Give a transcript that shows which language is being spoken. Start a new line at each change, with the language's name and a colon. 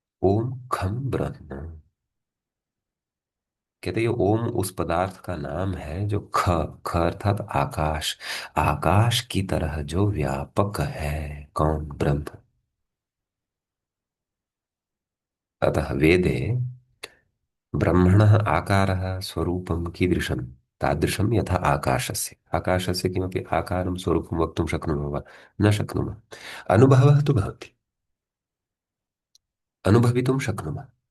Sanskrit: Om खम ब्रह्म।
Hindi: कहते हैं ये ओम उस पदार्थ का नाम है जो ख ख अर्थात आकाश, आकाश की तरह जो व्यापक है। कौन? ब्रह्म।
Sanskrit: अतः वेदे ब्रह्मणः आकारः स्वरूपं कीदृशं तादृशं यथा आकाशस्य। आकाशस्य किमपि आकारं स्वरूपं वक्तुं शक्नुमः वा? न शक्नुमः। अनुभवः तु भवति, अनुभवितुं शक्नुमः।